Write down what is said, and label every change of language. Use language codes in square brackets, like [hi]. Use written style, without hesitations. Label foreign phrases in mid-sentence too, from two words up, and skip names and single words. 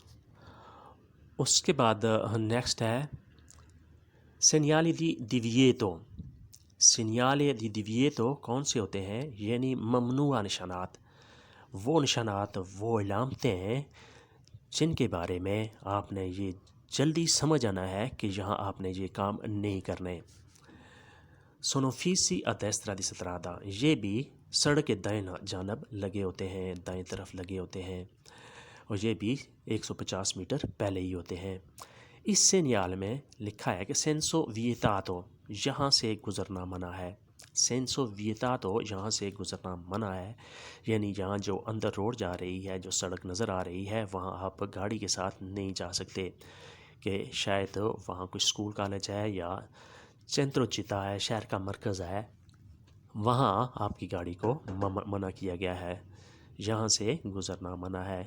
[ur] اس کے بعد نیکسٹ ہے [it] segnale di divieto. segnale di divieto [ur] کون سے ہوتے ہیں؟ یعنی ممنوع نشانات، وہ نشانات، وہ علامتیں ہیں جن کے بارے میں آپ نے یہ جلدی سمجھ آنا ہے کہ یہاں آپ نے یہ کام نہیں کرنے۔ [it] sono fissi a destra di strada، [ur] یہ بھی سڑک کے دائیں جانب لگے ہوتے ہیں، دائیں طرف لگے ہوتے ہیں اور یہ بھی 150 میٹر پہلے ہی ہوتے ہیں۔ اس سینیال میں لکھا ہے کہ [it] senso vietato, [ur] یہاں سے گزرنا منع ہے۔ [it] senso vietato, [ur] یہاں سے گزرنا منع ہے، یعنی یہاں جو اندر روڈ جا رہی ہے، جو سڑک نظر آ رہی ہے، وہاں آپ گاڑی کے ساتھ نہیں جا سکتے، کہ شاید وہاں کچھ اسکول کالج ہے یا [it] centro città [ur] ہے، شہر کا مرکز ہے، وہاں آپ کی گاڑی کو منع کیا گیا ہے، یہاں سے گزرنا منع ہے۔